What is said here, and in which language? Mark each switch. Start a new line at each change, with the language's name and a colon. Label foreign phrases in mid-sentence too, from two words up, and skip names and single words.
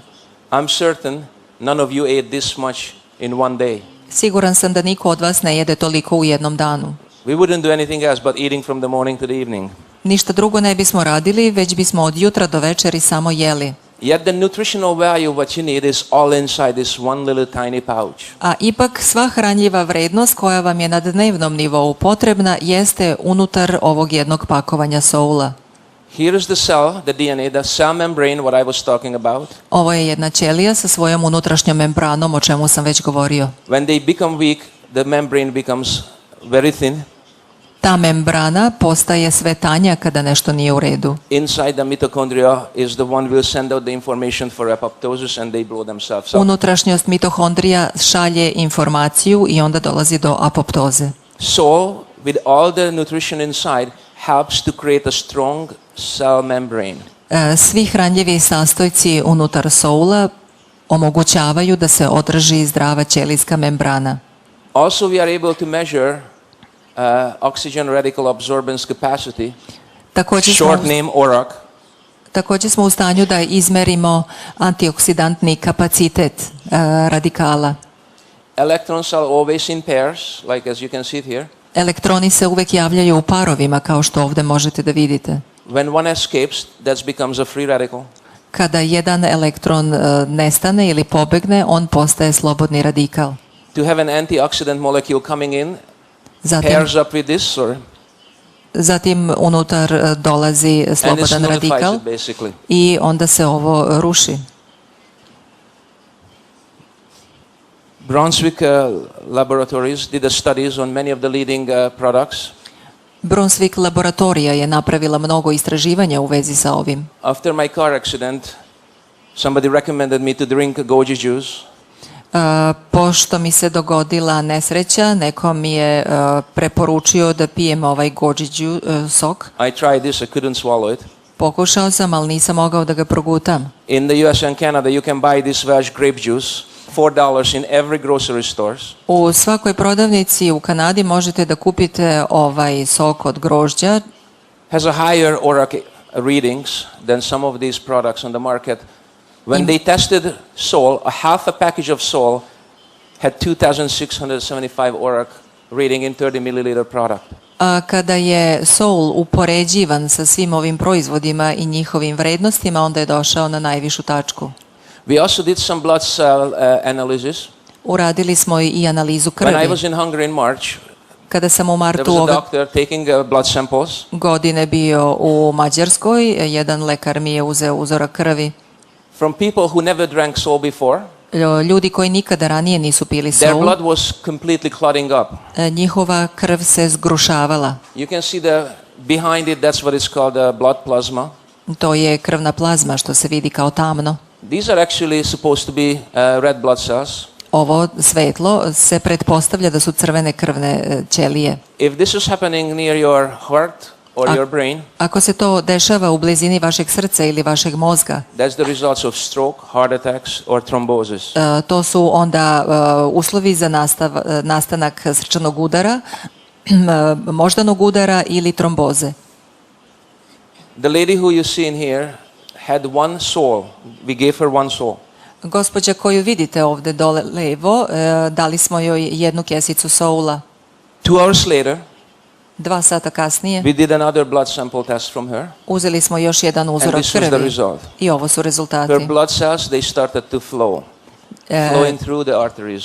English: I'm certain none of you ate this much in one day.
Serbian: Siguran sam da niko od vas ne jede toliko u jednom danu.
English: We wouldn't do anything else but eating from the morning to the evening.
Serbian: Ništa drugo ne bismo radili, već bismo od jutra do večeri samo jeli.
English: Yet the nutritional value what you need is all inside this one little tiny pouch.
Serbian: A ipak sva hranjiva vrednost koja vam je na dnevnom nivou potrebna jeste unutar ovog jednog pakovanja soula.
English: Here is the cell, the DNA, the cell membrane what I was talking about.
Serbian: Ovo je jedna ćelija sa svojom unutrašnjom membranom, o čemu sam već govorio.
English: When they become weak, the membrane becomes very thin.
Serbian: Ta membrana postaje sve tanja kada nešto nije u redu.
English: Inside the mitochondria is the one will send out the information for apoptosis and they blow themselves up.
Serbian: Unutrašnjost mitohondrija šalje informaciju i onda dolazi do apoptoze.
English: So, with all the nutrition inside, helps to create a strong cell membrane.
Serbian: Svi hranjivi sastojci unutar soula omogućavaju da se održi zdrava ćelijska membrana.
English: Also, we are able to measure oxygen radical absorbance capacity, short name ORAC.
Serbian: Također smo u stanju da izmerimo antioksidantni kapacitet radikala.
English: Electrons are always in pairs, like as you can see it here.
Serbian: Elektroni se uvek javljaju u parovima, kao što ovdje možete da vidite.
English: When one escapes, that becomes a free radical.
Serbian: Kada jedan elektron nestane ili pobegne, on postaje slobodni radikal.
English: To have an antioxidant molecule coming in, pairs up with this,
Serbian: zatim unutar dolazi slobodan radikal i onda se ovo ruši.
English: Brunswick laboratories did the studies on many of the leading products.
Serbian: Brunswick laboratorija je napravila mnogo istraživanja u vezi sa ovim.
English: After my car accident, somebody recommended me to drink goji juice.
Serbian: Pošto mi se dogodila nesreća, neko mi je preporučio da pijem ovaj goji sok.
English: I tried this, I couldn't swallow it.
Serbian: Pokušao sam, ali nisam mogao da ga progutam.
English: In the US and Canada you can buy this fresh grape juice, $4 in every grocery stores.
Serbian: U svakoj prodavnici u Kanadi možete da kupite ovaj sok od grožđa.
English: Has a higher ORAC readings than some of these products on the market. When they tested sole, a half a package of sole had 2,675 ORAC reading in 30 milliliter product.
Serbian: A kada je sol upoređivan sa svim ovim proizvodima i njihovim vrednostima, onda je došao na najvišu tačku.
English: We also did some blood cell analysis.
Serbian: Uradili smo i analizu krvi.
English: When I was in Hungary in March,
Serbian: kada sam u martu
English: there was a doctor taking blood samples.
Serbian: Godine bio u Mađarskoj, jedan lekar mi je uzeo uzorak krvi.
English: From people who never drank sole before.
Serbian: Ljudi koji nikada ranije nisu pili sol.
English: Their blood was completely clotting up.
Serbian: Njihova krv se zgrušavala.
English: You can see behind it, that's what is called blood plasma.
Serbian: To je krvna plazma što se vidi kao tamno.
English: These are actually supposed to be red blood cells.
Serbian: Ovo svetlo se pretpostavlja da su crvene krvne ćelije.
English: If this is happening near your heart or your brain,
Serbian: ako se to dešava u blizini vašeg srca ili vašeg mozga,
English: that's the results of stroke, heart attacks or thrombosis.
Serbian: To su onda uslovi za nastanak srčanog udara, moždanog udara ili tromboze.
English: The lady who you see in here had one soul. We gave her one soul.
Serbian: Gospođa koju vidite ovdje dole levo, dali smo joj jednu kesicu soula.
English: 2 hours later,
Serbian: 2 sata kasnije
English: we did another blood sample test from her.
Serbian: uzeli smo još jedan
English: And
Serbian: uzorak
English: this was the
Serbian: krvi
English: result.
Serbian: i ovo su rezultati.
English: Her blood cells, they started to flow, flowing through the arteries.